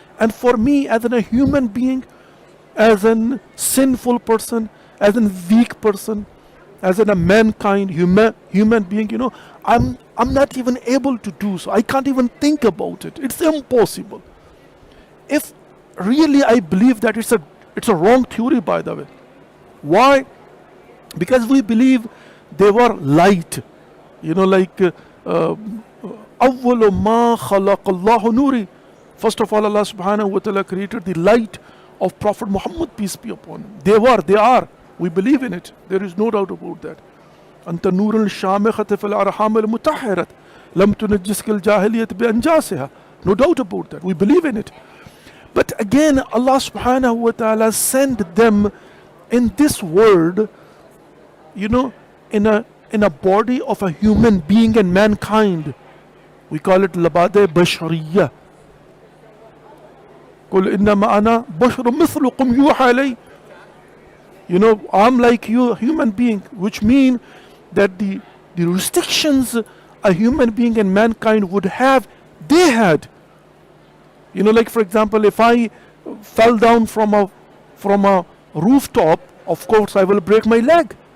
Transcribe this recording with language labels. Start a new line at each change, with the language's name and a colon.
English: And for me, as a human being, as a sinful person, as a weak person, as a mankind, human being, I'm not even able to do so. I can't even think about it. It's impossible. If really I believe that it's a wrong theory, by the way. Why? Because we believe they were light.
Arabic: Like أَوَّلُ مَا خَلَقَ اللَّهُ نُورِ.
English: First of all, Allah subhanahu wa ta'ala created the light of Prophet Muhammad, peace be upon him. They are. We believe in it. There is no doubt about that.
Arabic: أنت نور الشامخة في الأرحام المطهرة لم تنجسك الجاهلية بأنجاسها.
English: No doubt about that. We believe in it. But again, Allah subhanahu wa ta'ala sent them in this world, in a body of a human being and mankind. We call it labade bashariyya.
Arabic: قل إنما أنا بشر مثلكم يوحى إلي.
English: I'm like you, a human being, which mean that the restrictions a human being and mankind would have, they had. Like for example, if I fell down from a rooftop, of course I will break my leg.